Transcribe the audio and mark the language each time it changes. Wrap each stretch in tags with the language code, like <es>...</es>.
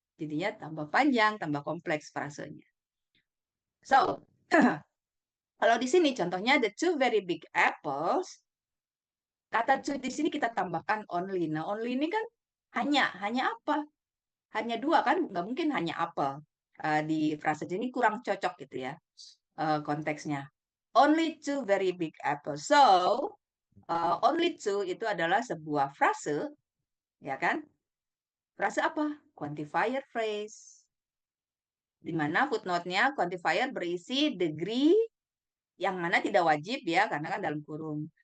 <id>Jadinya tambah panjang, tambah kompleks frasenya. So, kalau di sini contohnya</id> <en>the two very big apples.</en> <id>Kata two di sini kita tambahkan only. Nah, only ini kan hanya apa? Hanya dua kan? Nggak mungkin hanya apel. Di frase ini kurang cocok gitu ya konteksnya.</id> <en>Only two very big apples.</en> <id>So, only two itu adalah sebuah frase, ya kan? Frase apa? Quantifier phrase. Di mana footnote-nya quantifier berisi degree yang mana tidak wajib ya, karena kan dalam kurung.</id>